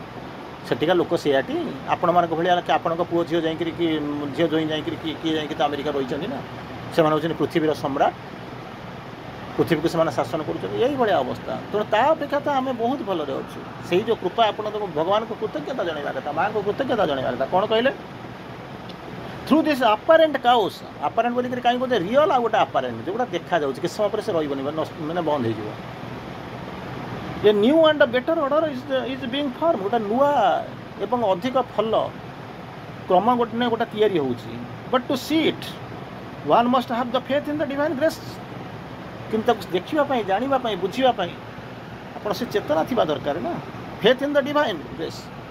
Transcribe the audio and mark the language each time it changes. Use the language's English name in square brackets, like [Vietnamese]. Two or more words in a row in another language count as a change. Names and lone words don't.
[Odia] ସେଠିକା ଲୋକ ସେଇଆଟି ଆପଣମାନଙ୍କ ଭଳିଆ କି ଆପଣଙ୍କ ପୁଅ ଝିଅ ଯାଇକରି କି ଝିଅ ଜୋଇଁ ଯାଇକରି କିଏ ଯାଇକି ତ ଆମେରିକା ରହିଛନ୍ତି ନା ସେମାନେ ହେଉଛନ୍ତି ପୃଥିବୀର ସମ୍ରାଟ ପୃଥିବୀକୁ ସେମାନେ ଶାସନ କରୁଛନ୍ତି ଏଇଭଳିଆ ଅବସ୍ଥା। ତେଣୁ ତା ଅପେକ୍ଷା ତ ଆମେ ବହୁତ ଭଲରେ ଅଛୁ। ସେଇ ଯେଉଁ କୃପା ଆପଣ ତାକୁ ଭଗବାନଙ୍କୁ କୃତଜ୍ଞତା ଜଣାଇବା କଥା ମାଆଙ୍କୁ କୃତଜ୍ଞତା ଜଣାଇବା କଥା କ'ଣ କହିଲେ [English] through this apparent chaos [Odia] apparent ବୋଲିକରି କାହିଁକି କହୁଛେ ରିଅଲ୍ ଆଉ ଗୋଟେ apparent ଯେଉଁଟା ଦେଖାଯାଉଛି କିଛି ସମୟ ପରେ ସେ ରହିବନି ମାନେ ବନ୍ଦ ହେଇଯିବ। [English] A new and better order is being form [Odia] ଗୋଟେ ନୂଆ ଏବଂ ଅଧିକ ଭଲ କ୍ରମ ଗୋଟେ ତିଆରି ହେଉଛି [English] But to see it one must have the faith in the divine grace [Odia] କିନ୍ତୁ ତାକୁ ଦେଖିବା ପାଇଁ ଜାଣିବା ପାଇଁ ବୁଝିବା ପାଇଁ ଆପଣ ସେ ଚେତନା ଥିବା ଦରକାର ନା [English] faith in the divine grace